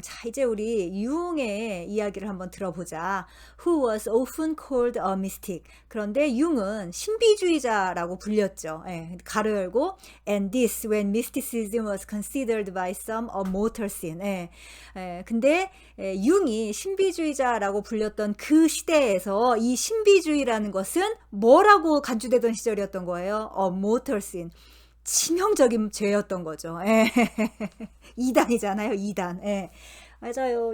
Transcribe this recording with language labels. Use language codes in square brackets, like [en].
[ko] 자, 이제 우리 융의 이야기를 한번 들어보자. [en] Who was often called a mystic. [ko] 그런데 융은 신비주의자라고 불렸죠. 예, 가로 열고 [en] and this when mysticism was considered by some a mortal sin. [ko] 근데 융이 신비주의자라고 불렸던 그 시대에서 이 신비주의라는 것은 뭐라고 간주되던 시절이었던 거예요? [en] mortal sin. [ko] 치명적인 죄였던 거죠. 이단이잖아요, 이단. 맞아요.